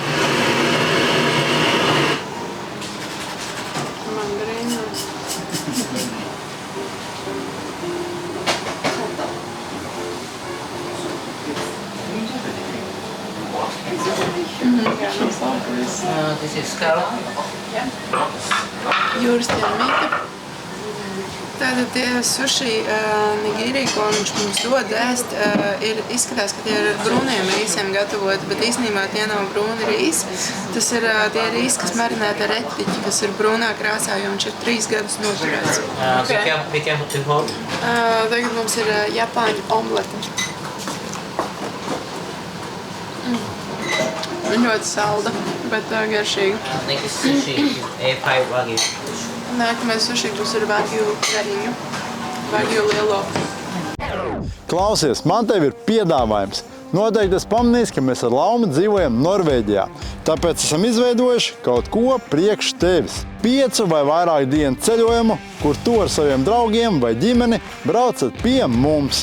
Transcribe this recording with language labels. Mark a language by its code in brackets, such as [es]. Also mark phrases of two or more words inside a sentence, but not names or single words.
[lv] Mandarīnos. Jā, noslaukulis. [en] This is scallop. [lv] Jūras ķermīte. Tātad tie suši nigīri, ko viņš mums dod ēst, izskatās, ka tie ir brūniem rīsiem gatavoti, bet īstenībā tie nav brūni rīsi. Tas ir tie rīsi, kas marinēti ar etiķi, kas ir brūnā krāsā, jo viņš ir 3 gadus noturēts. [en] Be careful to hold. [lv] Tagad mums ir japāņu omlete. Ļoti salda, bet garšīga. [en] Next sushi, A5 wagyu. [lv] Nākamais suši būs ar vagju gariņu. Vagju lielo. Klausies, man tev ir piedāvājums. Noteikti es pamanīju, ka mēs ar Laumu dzīvojam Norvēģijā. Tāpēc esam izveidojuši kaut ko priekš tevis. 5 vai vairāk dienu ceļojumu, kur tu ar saviem draugiem vai ģimeni braucat pie mums.